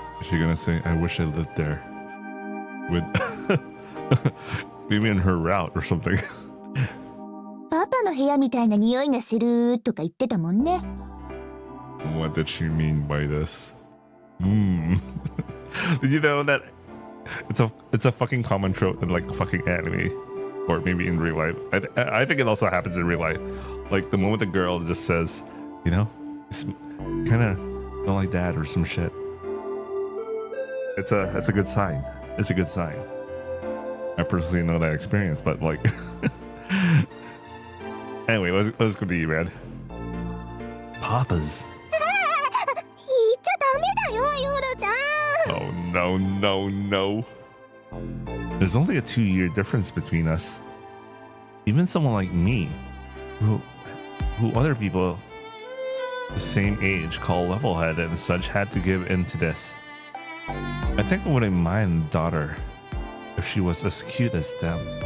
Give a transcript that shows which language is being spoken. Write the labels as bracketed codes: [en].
[en] Is she gonna say, I wish I lived there? With maybe in her route or something. [ja] パパの部屋みたいな匂いがするとか言ってたもんね。 [en] What did she mean by this? Did you know that it's a fucking common trope in like fucking anime, or maybe in real life? I think it also happens in real life. Like the moment the girl just says, you know, kind of don't like that or some shit. It's a good sign. It's a good sign. I personally know that experience, but like, anyway, let's continue, man. Papa's. [ja] 言っちゃダメだよヨルちゃん [en] Oh no, no, no. There's only a 2-year difference between us. Even someone like me, who other people the same age call level-headed and such, had to give in to this. I think I wouldn't mind daughter if she was as cute as them.